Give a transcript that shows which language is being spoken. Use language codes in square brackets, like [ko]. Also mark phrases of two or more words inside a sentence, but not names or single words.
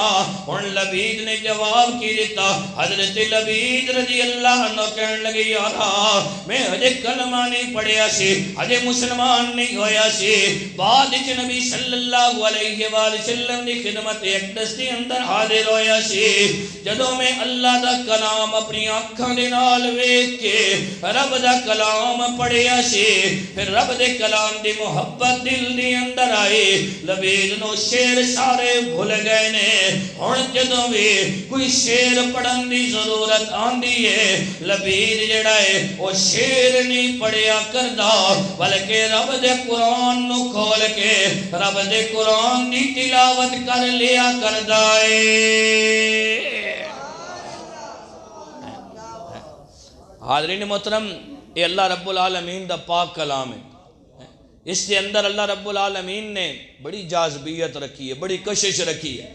[pa] اور لبید نے جواب کی دیتا، حضرت لبید [ar] رضی اللہ عنہ [pa] کہن لگے، یارا میں ہجے کلمہ نہیں پڑھیا سی، ہجے مسلمان نہیں ہویا سی، بعد اچ نبی [ar] صلی اللہ علیہ وآلہ وسلم [pa] نے خدمت اقدس کے اندر حاضر ہویا سی۔ جدوں میں اللہ دا کلام اپنی آنکھاں دے نال ویکھ کے رب دا کلام پڑھیا سی، پھر رب دے کلام دی محبت دل دی اندر آئی۔ لبید نو شیر سارے بھول گئے نے، ہن جدوں بھی کوئی شیر پڑھن دی ضرورت آندی ہے لبید جڑا ہے وہ شیر نہیں پڑھیا کردا بلکہ رب دے قرآن نو کھول کے رب دے قرآن دی تلاوت کر لیا کردا ہے۔ [ur] حاضرین محترم، [pa] یہ اللہ رب العالمین دا پاک کلام ہے، [ur] اس کے اندر اللہ رب العالمین نے بڑی جاذبیت رکھی ہے، بڑی کشش رکھی ہے۔